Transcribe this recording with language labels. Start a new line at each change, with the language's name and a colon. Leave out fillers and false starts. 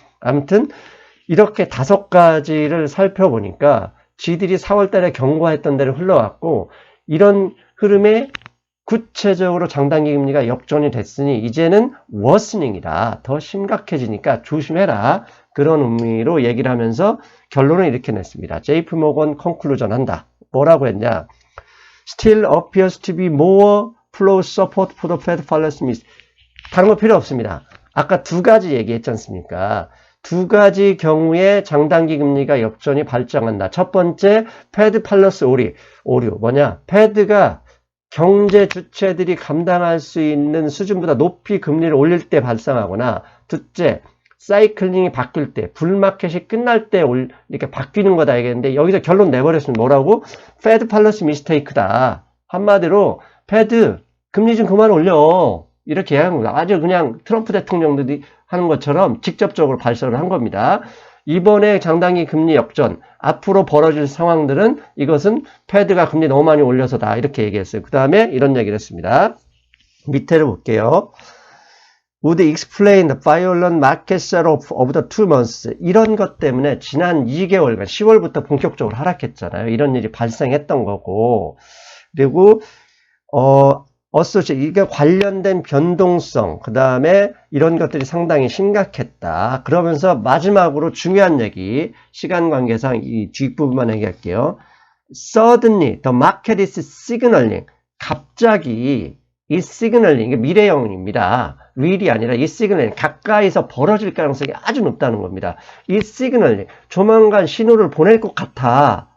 Korean: 아무튼 이렇게 5가지를 살펴보니까 지들이 4월 달에 경고했던 데를 흘러갔고 이런 흐름에 구체적으로 장단기 금리가 역전이 됐으니 이제는 워스닝이다. 더 심각해지니까 조심해라. 그런 의미로 얘기를 하면서 결론을 이렇게 냈습니다. JP 모건 컨클루전 한다. 뭐라고 했냐?
English: Still appears to be more flow support for the Fed policy measures.
Korean: 다른 거 필요 없습니다. 아까 2가지 얘기했지 않습니까? 2가지 경우에 장단기 금리가 역전이 발생한다. 첫 번째, Fed policy 오류. 뭐냐? Fed가 경제 주체들이 감당할 수 있는 수준보다 높이 금리를 올릴 때 발생하거나, 둘째, 사이클링이 바뀔 때, 불마켓이 끝날 때 이렇게 바뀌는 거다 얘기했는데 여기서 결론 내버렸으면 뭐라고?
English: Fed policy mistake
Korean: 다. 한마디로 Fed 금리 좀 그만 올려. 이렇게 얘기한 겁니다. 아주 그냥 트럼프 대통령들이 하는 것처럼 직접적으로 발설을 한 겁니다. 이번에 장단기 금리 역전, 앞으로 벌어질 상황들은 이것은 패드가 금리 너무 많이 올려서다. 이렇게 얘기했어요. 그 다음에 이런 얘기를 했습니다. 밑에를 볼게요.
English: Would explain the violent market sell-off of the 2 months.
Korean: 이런 것 때문에 지난 2개월간, 10월부터 본격적으로 하락했잖아요. 이런 일이 발생했던 거고. 그리고, 이게 관련된 변동성, 그 다음에 이런 것들이 상당히 심각했다. 그러면서 마지막으로 중요한 얘기, 시간 관계상 이 뒷부분만 얘기할게요.
English: Suddenly, the market is signaling.
Korean: 갑자기 이 signaling, 이게 미래형입니다. will이 아니라 이 signaling, 가까이서 벌어질 가능성이 아주 높다는 겁니다. 이 signaling, 조만간 신호를 보낼 것 같아.